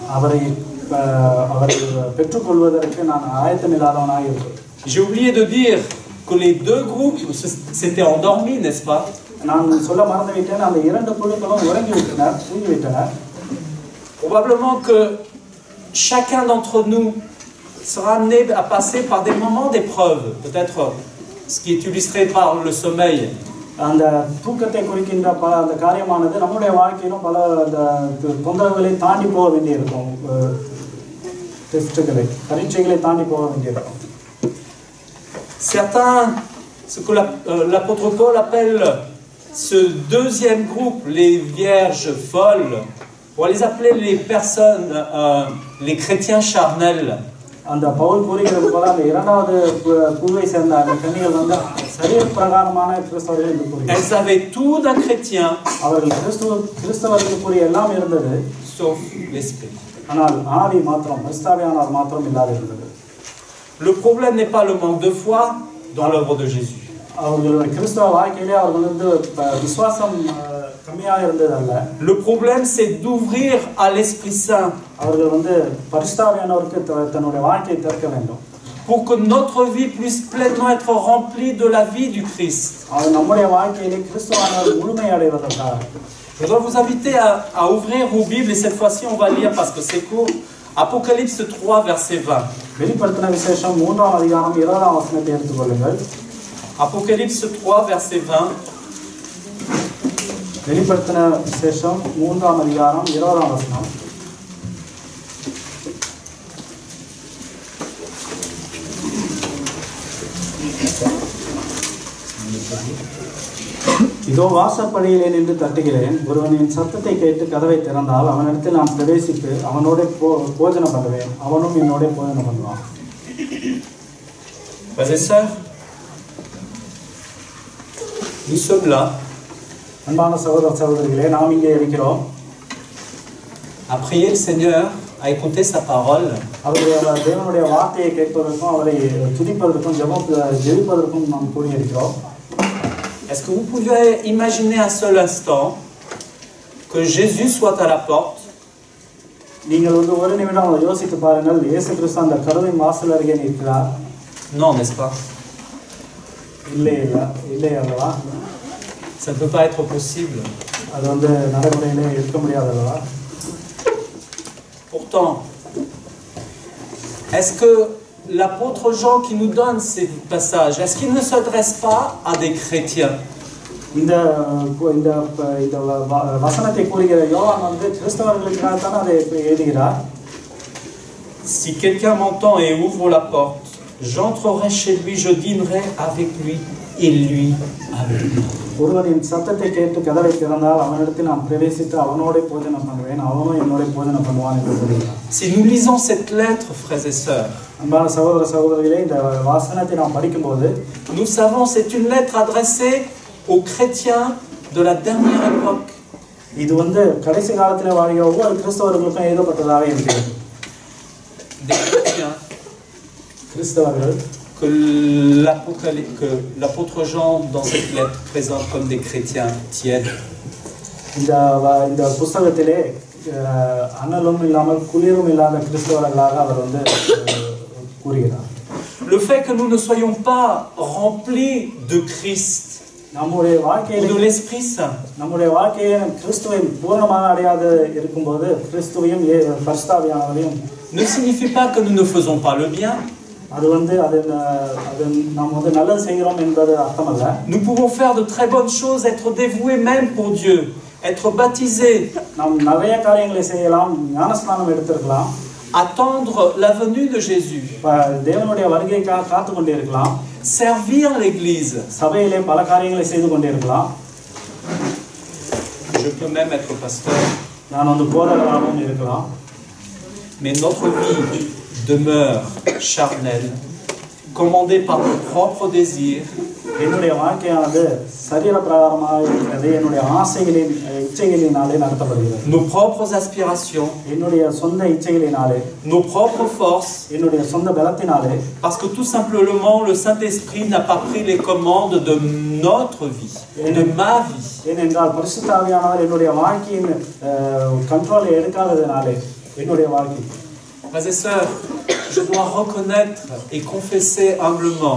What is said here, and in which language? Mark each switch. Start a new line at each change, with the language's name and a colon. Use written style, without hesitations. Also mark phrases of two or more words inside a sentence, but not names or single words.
French: J'ai oublié de dire que les deux groupes s'étaient endormis, n'est-ce pas? Probablement que chacun d'entre nous sera amené à passer par des moments d'épreuve, peut-être ce qui est illustré par le sommeil.
Tamil: அந்த தூக்கத்தை குறிக்கின்ற பல அந்த காரியமானது நம்முடைய வாழ்க்கையிலும் பல தொந்தரவுகளை தாண்டி போக வேண்டியிருக்கும், டெஸ்ட்களை பரீட்சைகளை தாண்டி போக வேண்டியிருக்கும்.
French: Certains, ce que l'apôtre Paul appelle ce deuxième groupe, les vierges folles, on va les appeler les personnes, les chrétiens charnels.
Tamil: அந்த பவுல் கூறுகிறது போல அந்த இரண்டாவது குழுவை சேர்ந்த அந்த கன்னிகள் வந்து சரீர பிரகாரமான கிறிஸ்தவர்கள் என்று கூறுகிறார்.
French: Elles avaient tout d'un chrétien,
Tamil: அவர்கள் கிறிஸ்தவர்களுக்குரிய எல்லாம் இருந்தது,
French: sauf l'esprit.
Tamil: ஆனால் ஆவி மாத்திரம் பரிசுத்தாவியானவர் மாத்திரம் இல்லாது இருந்தது.
French: Le problème n'est pas le manque de foi dans l'œuvre de Jésus.
Tamil: அவர்களுடைய கிறிஸ்தவ வாழ்க்கையிலே அவர்கள் வந்து விசுவாசம் கம்மியாக இருந்தது அல்ல.
French: Le problème c'est d'ouvrir à l'Esprit Saint.
Tamil: அவர்கள் வந்து பரிசுத்தாவியானவருக்கு தன்னுடைய வாழ்க்கையை திறக்க வேண்டும்.
French: Pour que notre vie puisse pleinement être remplie de la vie du Christ.
Tamil: அவர் நம்முடைய வாழ்க்கையிலே கிறிஸ்துவானவர் முழுமை அடைவதற்காக.
French: Je dois vous inviter à ouvrir vos Bibles et cette fois-ci on va lire parce que c'est court. Apocalypse 3 verset 20.
Tamil: வெளிப்படுத்தின விசேஷம் 3ஆம் அதிகாரம் 20ஆம் வசனத்தை எடுத்துக்கொள்ளுங்கள்.
French: Apocalypse 3 verset 20.
Tamil: வெளிப்படுத்தின விசேஷம் 3ஆம் அதிகாரம் 20ஆம் வசனம். இதோ வாசற்படியிலே நின்று தட்டுகிறேன், ஒருவன் என் சத்தத்தை கேட்டு கதவை திறந்தால் அவனிடத்தில் நான் பிரவேசித்து அவனோட போஜனம் பண்ணுவேன், அவனும் என்னோட போஜனம் பண்ணுவான்.
French: Frères et sœurs, nous sommes là.
Tamil: அன்பான சகோதர சகோதரிகளே, நாம் இங்கே இருக்கிறோம்.
French: À prier le Seigneur, à écouter sa parole.
Tamil: அவருடைய தேவனுடைய வார்த்தையை கேட்பதற்கும் அவரை துதிப்பதற்கும் ஜெபிப்பதற்கும் நாம் கூடியிருக்கிறோம்.
French: Est-ce que vous pouvez imaginer un seul instant que Jésus soit à la porte?
Tamil: நீங்கள் வந்து ஒரு நிமிடம் யோசித்து பாருங்கள், இயேசு கிறிஸ்து அந்த கதவின் வாசல் அருகே நிற்கிறார்.
French: Non, n'est-ce pas?
Tamil: இல்லை அல்லவா?
French: Ça ne peut pas être possible.
Tamil: அது வந்து நடைமுறையிலே இருக்க முடியாது அல்லவா?
French: Pourtant, est-ce que l'apôtre Jean qui nous donne ces passages, est-ce qu'il ne s'adresse pas à des chrétiens?
Tamil: இந்த வசனத்தை கூறுகிற யோவான் வந்து கிறிஸ்தவர்களுக்காக தான் அதை எழுதுகிறார்.
French: Si quelqu'un m'entend et ouvre la porte, j'entrerai chez lui, je dînerai avec lui et lui avec moi.
Tamil: ஒருவன் என் சத்தத்தை கேட்டு கதவை திறந்தால் அவனிடத்தில் நான் பிரவேசித்து அவனோட போஜனம் பண்ணுவேன், அவனும் என்னோட போஜனம் பண்ணுவான் என்று சொல்கிறார்.
French: Si nous lisons cette lettre, frères et sœurs,
Tamil: அன்பான சகோதர சகோதரிகளே, இந்த வசனத்தை நாம் படிக்கும்போது
French: nous savons c'est une lettre adressée aux chrétiens de la dernière époque.
Tamil: இது வந்து கடைசி காலத்துல வாழ்கிற ஒவ்வொரு கிறிஸ்தவர்களுக்கும் எழுதப்பட்டதாக இருக்கிறது.
French: Des chrétiens
Tamil: கிறிஸ்தவர்கள்
French: que l'apôtre Jean dans cette lettre présente comme des chrétiens tièdes.
Tamil: இந்த புத்தகத்திலே அனலும் இல்லாமல் குளிரும் இல்லாத கிறிஸ்தவர்களாக அவர் வந்து கூறுகிறார்.
French: Le fait que nous ne soyons pas remplis de Christ
Tamil: நம்முடைய
French: ou
Tamil: வாழ்க்கையில
French: de l'Esprit Saint
Tamil: நம்முடைய வாழ்க்கையை கிறிஸ்துவை பூரணமாக அடையாது இருக்கும்போது கிறிஸ்துவையும் பரிசுத்தாவியானவரையும்
French: ne signifie pas que nous ne faisons pas le bien.
Tamil: அது வந்து அது நாம் வந்து நல்லது செய்கிறோம் என்பது அர்த்தமல்ல.
French: Nous pouvons faire de très bonnes choses, être dévoués même pour Dieu, être baptisés,
Tamil: நாம் நிறைய காரியங்களை செய்யலாம், ஞானஸ்நானம் எடுத்திருக்கலாம்,
French: attendre la venue de Jésus,
Tamil: தேவனுடைய வருகைக்காக காத்து கொண்டே இருக்கலாம்,
French: servir l'Église.
Tamil: சபையிலே பல காரியங்களை செய்து கொண்டே இருக்கலாம்.
French: Je peux même être pasteur.
Tamil: நான் வந்து போதகராகவும் இருக்கலாம்.
French: Mais notre vie demeure charnelle, commandée par nos propres désirs,
Tamil: என்னுடைய வாழ்க்கையானது சரீர பிரகாரமாக இருக்கிறது, என்னுடைய ஆசைகளின் இச்சைகளினாலே நடத்தப்படுகிறது.
French: nos propres aspirations,
Tamil: என்னுடைய சொந்த இச்சைகளினாலே,
French: nos propres forces,
Tamil: என்னுடைய சொந்த பலத்தினாலே,
French: parce que tout simplement le Saint-Esprit n'a pas pris les commandes de notre vie, de ma vie.
Tamil: ஏனென்றால் பரிசுத்த ஆவியானவர் என்னுடைய வாழ்க்கையின் கண்ட்ரோலை எடுக்காததினாலே என்னுடைய வாழ்க்கை.
French: Frères et sœurs, je dois reconnaître et confesser humblement